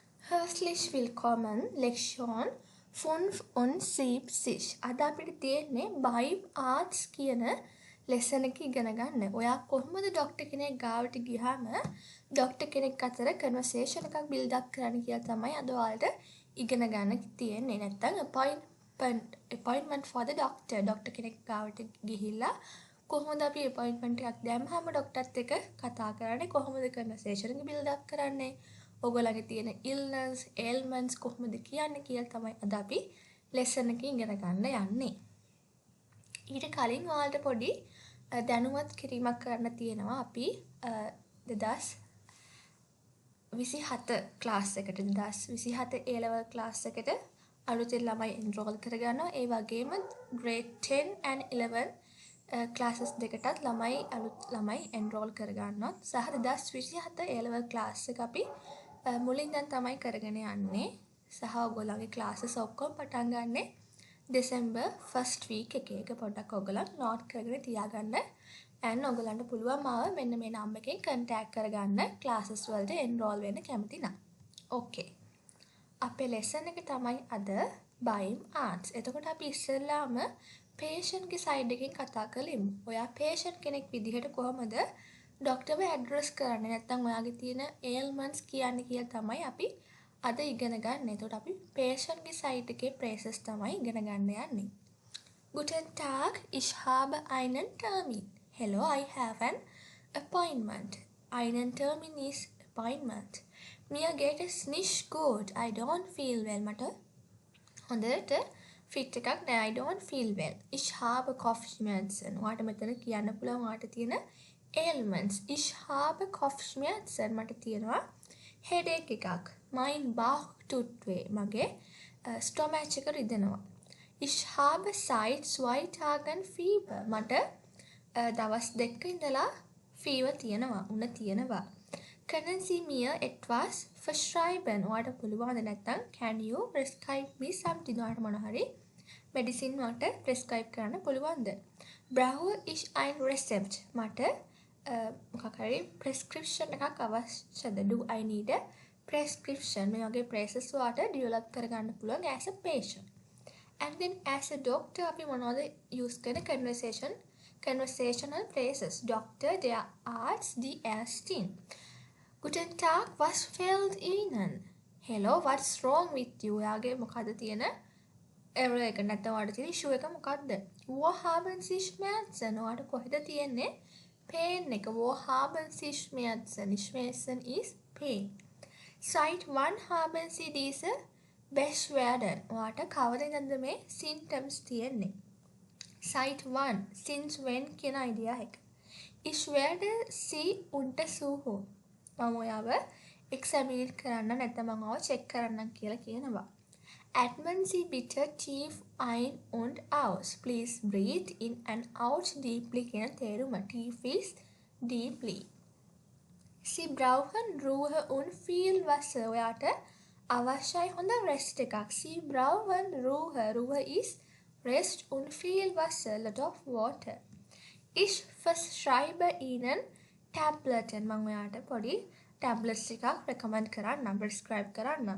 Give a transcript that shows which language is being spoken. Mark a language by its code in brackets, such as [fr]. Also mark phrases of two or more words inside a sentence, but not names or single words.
[de] Herzlich willkommen, Lektion 5 und 70. [si] අද අපිට තියෙන්නේ Bibe Arts කියන lesson එක ඉගෙන ගන්න. ඔයා කොහොමද ડોක්ටර් කෙනෙක් ගාවට ගියාම ડોක්ටර් කෙනෙක් අතර conversation එකක් [en] build up [si] කරන්න කියලා තමයි අද ඔයාලට ඉගෙන ගන්න තියෙන්නේ. [en] නැත්නම් appointment for the doctor. [si] ડોක්ටර් කෙනෙක් ගාවට ගිහිල්ලා කොහොමද අපි appointment එකක් දැම්මම ડોක්ටර්ත් එක්ක කතා කරන්නේ, කොහොමද conversation එක [en] build up [si] කරන්නේ, ඔයගොල්ලන්ගේ තියෙන [en] illness, ailments [si] කොහොමද කියන්නේ කියලා තමයි අද අපි lesson එකේ ඉගෙන ගන්න යන්නේ. ඊට කලින් ඔයාලට පොඩි දැනුවත් කිරීමක් කරන්න තියෙනවා. අපි 2027 class එකට 2027 [en] A level class [si] එකට අලුතෙන් ළමයි enroll කරගන්නවා. ඒ වගේම [en] grade 10 and 11 classes [si] දෙකටත් අලුත් ළමයි enroll කරගන්නවා. සහ 2027 A level class එක අපි මුලින් දැන් තමයි කරගෙන යන්නේ. සහ ඔයගොල්ලන්ගේ classes ඔක්කොම පටන් ගන්නෙ [en] December first week [si] එකේ. ඒක පොඩ්ඩක් ඔයගොල්ලන් note කරගෙන තියාගන්න. and ඔයගොල්ලන්ට පුළුවන් මාව මෙන්න මේ නම් එකෙන් contact කරගන්න classes වලට enroll වෙන්න කැමති නම්. okay. අපේ lesson එක තමයි අද Bibe Arts. එතකොට අපි ඉස්සෙල්ලාම patient ගේ side එකෙන් කතා කරමු. ඔයා patient කෙනෙක් විදිහට කොහොමද ඩොක්ටර්ව ඇඩ්‍රස් කරන්නේ, නැත්නම් ඔයාගේ තියෙන ailments කියන්නේ කියලා තමයි අපි අද ඉගෙන ගන්න. එතකොට අපි patient ගේ side එකේ phrases තමයි ඉගෙන ගන්න යන්නේ. [de] Guten Tag, ich habe einen Termin. [en] Hello, I have an appointment. [de] Einen Termin [en] is appointment. [de] Mir geht es nicht gut. [en] I don't feel well. [si] මට හොඳට fit එකක් නෑ. [en] I don't feel well. [de] Ich habe Kopfschmerzen. [si] ඔයාට මෙතන කියන්න පුළුවන් ඔයාට තියෙන ailments. [de] Ich habe Kopfschmerzen. [si] මට තියෙනවා headache එකක්. [de] Mein Bauch tut weh. [si] මගේ stomach එක රිදෙනවා. [de] Ich habe seit 2 Tagen Fieber. [si] මට දවස් දෙකක ඉඳලා fever තියෙනවා. උණ තියෙනවා. [de] Können Sie mir etwas verschreiben? [si] ඔයාට පුළුවන්ද නැත්නම් [en] can you prescribe me something? [si] ඔයාට මොන හරි medicine වලට prescribe කරන්න පුළුවන්ද? [de] Brauche ich ein Rezept? [si] මට මොකක් හරි prescription එකක් අවශ්‍යද? [en] Do I need a prescription? [si] මේ වගේ phrases වලට develop කරගන්න පුළුවන් [en] as a patient. And then as a doctor [si] අපි මොනවද [en] use කරන conversational phrases? Doctor, [de] der Arzt, die Ärztin. Guten Tag, was fehlt Ihnen? [en] Hello, what's wrong with you? [si] ඔයාගේ මොකද තියෙන error එක නැත්නම් ඔයාට තියෙන issue එක මොකක්ද? [de] Wo haben Sie Schmerzen? [si] ඔයාට කොහෙද තියෙන්නේ pain එක? [de] Wo haben Sie Schmerzen? Schmerzen [en] is pain. [de] Seit wann haben Sie diese Beschwerden? [si] ඔයාට කවද ඉඳන්ද මේ symptoms තියෙන්නේ? [de] Seit wann? [en] Since when [si] කියන idea එක. [de] Ich werde Sie untersuchen. [si] මම ඔයාව examine කරන්න නැත්නම් මම ඔයාව check කරන්න කියලා කියනවා. [de] Atmen Sie bitte tief ein und aus. [en] Please breathe in and out deeply කියන තේරුම. Tief is deeply. [de] Sie brauchen Ruhe und viel Wasser. [si] ඔයාට අවශ්‍යයි හොඳ rest එකක්. [de] Sie brauchen Ruhe. Ruhe [en] is rest [de] und viel Wasser. [en] Lot of water. [de] Ich verschreibe Ihnen Tabletten. [si] මම ඔයාට පොඩි tablets එකක් recommend කරන්නම්, prescribe කරන්නම්.